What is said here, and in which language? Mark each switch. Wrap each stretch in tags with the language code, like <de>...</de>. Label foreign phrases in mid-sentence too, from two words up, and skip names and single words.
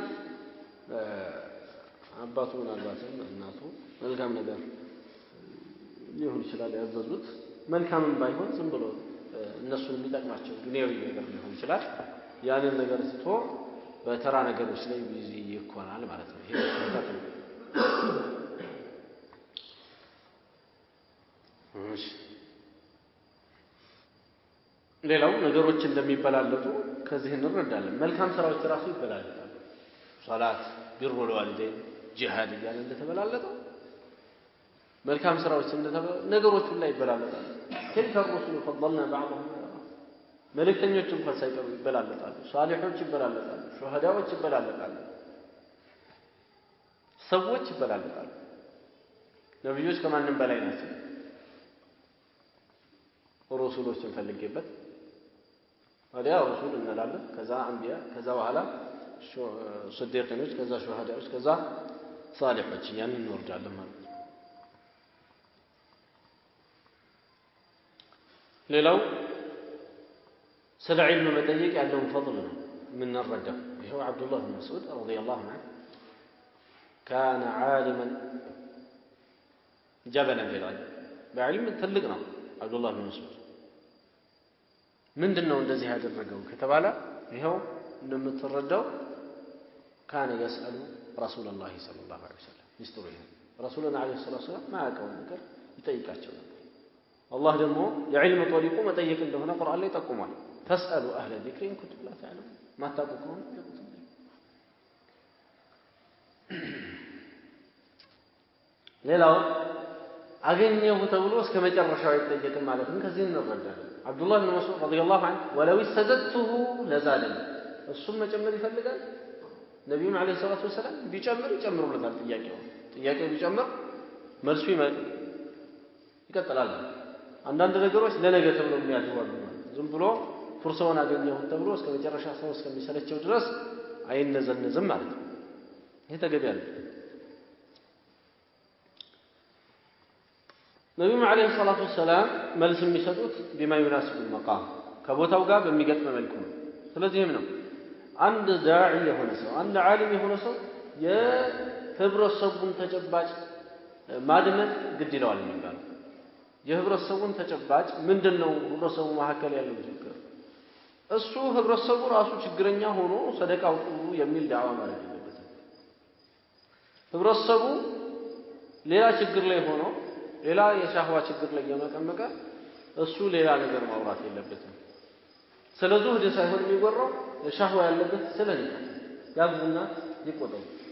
<am>አባቱ ምናልባትም እናቱ መልካም ነገር ሊሆን ይችላል ያዘዙት መልካምም ባይሆን ዝም ብሎ እነሱን የሚጠቅማቸው ዱንያዊ ነገር ሊሆን ይችላል ያንን ነገር ስቶ በተራ ነገሮች ላይ ቢዚ ይኮናል ማለት ነው ይሄ ተፈጥሮ እሺ ሌላው ነገሮች እንደሚበላለጡ ከዚህ እንረዳለን መልካም ስራዎች ራሱ ይበላለጣሉ</am> <ar>صلاة بر الوالدين جهاد</ar> <am>እያለ እንደተበላለጠው መልካም ስራዎች ነገሮች ሁሉ ይበላለጣሉ</am> <ar>كيف الرسل فضلنا بعضهم</ar> <am>መልእክተኞች እንኳን ሳይቀሩ ይበላለጣሉ ሷሊሖች ይበላለጣሉ ሹሃዳዎች ይበላለጣሉ ሰዎች ይበላለጣሉ ነብዮች ከማንም በላይ ናቸው ረሱሎችን ፈልጌበት ወዲያ ረሱል እንላለን ከዛ አንቢያ ከዛ በኋላ صديقينዎች ከዛ ሹሃዳዎች ከዛ ሷሊሖች ያን እንወርዳለን ማለት ነው ሌላው ስለ ዒልም መጠየቅ ያለውን ፈضል ነው ምን እንረዳው ይሄው አብዱላህ ብን መስዑድ</am> <ar>رضي الله عنه كان عالما جبلا في العلم بعلم</ar> <am>ትልቅ ነው አብዱላህ ብን መስዑድ ምንድነው እንደዚህ ያደረገው ከተባለ ይሄው እንደምትረዳው</am> <ar>كان يسأل رسول الله صلى الله عليه وسلم يستوي رسولنا عليه الصلاة والسلام ما</ar> <am>ያውቀው ነገር ይጠይቃቸው ነበር الله ደግሞ የዕልም طريقه መጠየቅ እንደሆነ ቁርአን ላይ ጠቁሟል</am> <ar>فاسألوا أهل الذكر إن كنتم لا تعلمون</ar> <am>ما ታውቁ ሌላው አገኘሁ ተብሎ እስከ መጨረሻው አይጠየቅም ማለት ነው ከዚህ እንረዳለን አብዱላህ ብን መስዑድ</am> <ar>رضي الله عنه ولو استزدته لزادني</ar> <am>እሱም መጨመር ይፈልጋል ነብዩም</am> <ar>عليه الصلاة والسلام</ar> <am>ቢጨምር ይጨምሩለታል ጥያቄው ቢጨምር መልሱ ይቀጥላል አንዳንድ ነገሮች ለነገ ተብሎ የሚያደርጉ ዝም ብሎ ፍርሰውን አገኘሁ ተብሎ እስከ መጨረሻ ሰው እስከሚሰለቸው ድረስ አይነዘነዝም ማለት ነው ይሄ ተገቢ አይደለም ነብዩ</am> <ar>عليه الصلاة والسلام</ar> <am>መልስ የሚሰጡት</am> <ar>بما يناسب المقام</ar> <am>ከቦታው ጋር በሚገጥም መልኩ ነው ስለዚህም ነው አንድ ዳዒ የሆነ ሰው አንድ ዓሊም የሆነ ሰው የህብረተሰቡን ተጨባጭ ማድመጥ ግድ ይለዋል የሚባለው የህብረተሰቡን ተጨባጭ ምንድነው ህብረተሰቡ መካከል ያለው ችግር እሱ ህብረተሰቡ ራሱ ችግረኛ ሆኖ ሰደቃ አውጡ የሚል ዳዋ ማለት የለበትም ህብረተሰቡ ሌላ ችግር ላይ ሆኖ ሌላ የሻህዋ ችግር ላይ የመቀመቀ እሱ ሌላ ነገር ማውራት የለበትም ስለዚህ ወደ ሳይሆን የሚወራው ሻህዋ ያለበት ስለዚህ ያግቡና ይቆጠሩ</am>